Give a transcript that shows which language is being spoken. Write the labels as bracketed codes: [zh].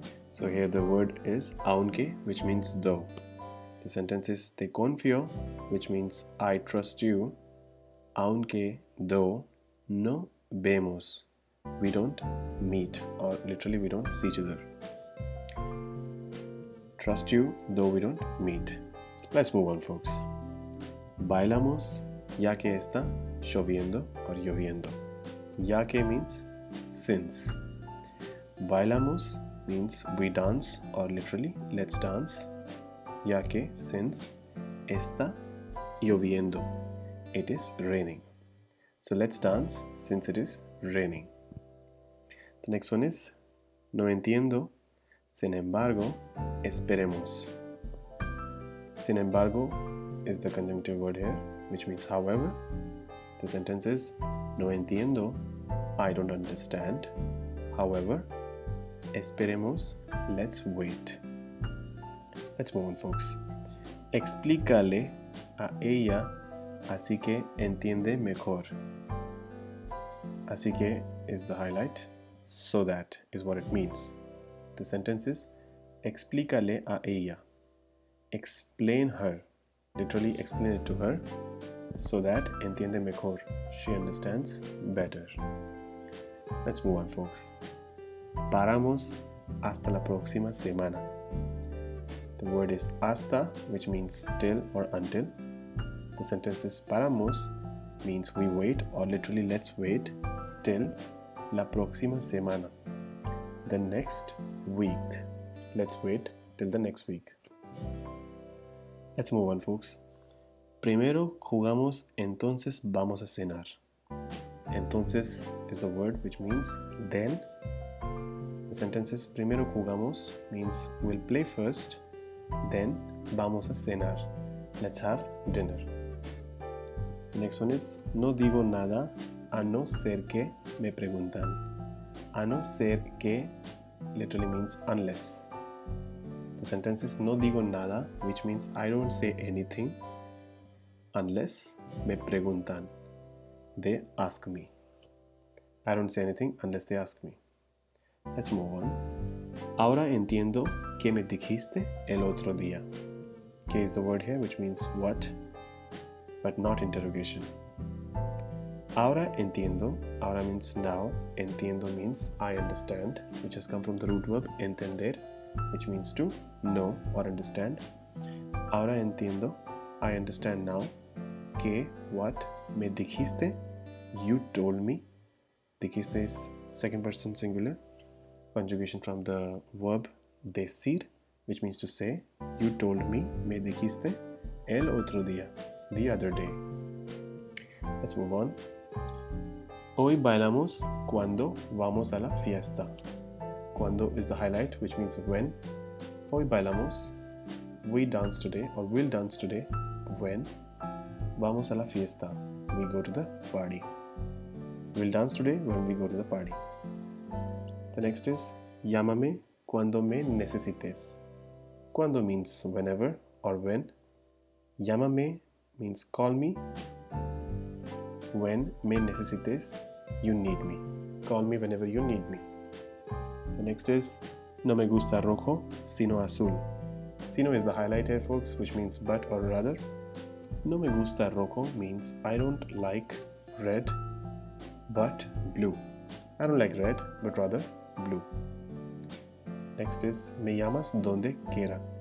[en] So here the word is aunque, which means though. The sentence is [es] te confío, [en] which means I trust you, aunque though [es] no vemos. [en] We don't meet, or literally we don't see each other. Trust you though we don't meet. Let's move on, folks. [es] Bailamos ya que está lloviendo or lloviendo. [en] Ya que means since. Bailamos means we dance, or literally let's dance. Ya que, since, está lloviendo, it is raining. So let's dance since it is raining. The next one is [es] no entiendo, sin embargo, esperemos. Sin embargo [en] is the conjunctive word here, which means however. The sentence is [es] no entiendo, [en] I don't understand. However, esperemos, let's wait. Let's move on, folks. [es] Explícale a ella, así que entiende mejor. [en] Así que is the highlight. So that is what it means. The sentence is [es] explícale a ella. [en] Explain her. Literally explain it to her so that [es] entiende mejor. [en] She understands better. Let's move on, folks. [es] Paramos hasta la próxima semana. [en] The word is hasta, which means till or until. The sentence is paramos means we wait, or literally let's wait till [es] la próxima semana, [en] the next week. Let's wait till the next week. Let's move on, folks. [es] Primero jugamos, entonces vamos a cenar. [en] Entonces is the word which means then. The sentence is [es] primero jugamos [en] means we'll play first, then [es] vamos a cenar. [en] Let's have dinner. The next one is [es] no digo nada a no ser que me preguntan. A no ser que [en] literally means unless. The sentence is [es] no digo nada, [en] which means I don't say anything unless [es] me preguntan. [en] They ask me. I don't say anything unless they ask me. Let's move on. [es] Ahora entiendo que me dijiste el otro día. [en] Que is the word here, which means what, but not interrogation. [es] Ahora entiendo. [en] Ahora means now. Entiendo means I understand, which has come from the root verb entender, which means to know or understand. [es] Ahora entiendo. [en] I understand now. Que what? [es] Me dijiste. [en] You told me. Dijiste is second person singular. Conjugation from the verb decir, which means to say. You told me. [es] Me dijiste. El otro día. [en] The other day. Let's move on. [es] Hoy bailamos cuando vamos a la fiesta. [en] Cuando is the highlight, which means when. [es] Hoy bailamos. [en] We dance today, or will dance today. When. [es] Vamos a la fiesta. [en] We go to the party. We'll dance today when we go to the party. The next is [es] llámame cuando me necesites. [en] Cuando means whenever or when. Llámame means call me. When [es] me necesites, [en] you need me. Call me whenever you need me. The next is [es] no me gusta rojo sino azul. [en] Sino is the highlight here, folks, which means but or rather. [es] No me gusta rojo [en] means I don't like red but blue. I don't like red but rather blue. Next is [es] me llamas donde quiera.